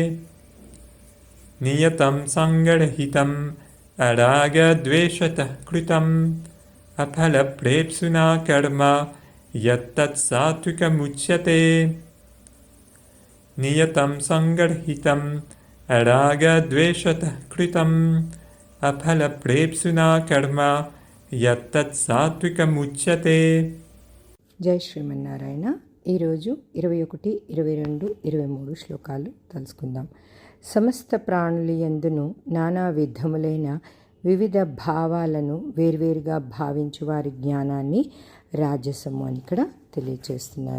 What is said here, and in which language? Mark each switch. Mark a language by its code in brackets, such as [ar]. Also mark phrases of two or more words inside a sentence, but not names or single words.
[sa] नियतं सङ्गरहितम् अरागद्वेषतः कृतम् अफलप्रेप्सुना कर्म यत्तत् सात्विकमुच्यते नियतं सङ्गरहितम् अरागद्वेषतः कृतम् अफलप्रेप्सुना कर्म यत्तत् సాత్వికముచ్యతే. [te] జై శ్రీమన్నారాయణ. ఈరోజు 21, 22, 23 శ్లోకాలు తెలుసుకుందాం. సమస్త ప్రాణులు యందును నానా విధములైన వివిధ భావాలను వేర్వేరుగా భావించు వారి జ్ఞానాన్ని రాజసము అని ఇక్కడ తెలియచేస్తున్నారు.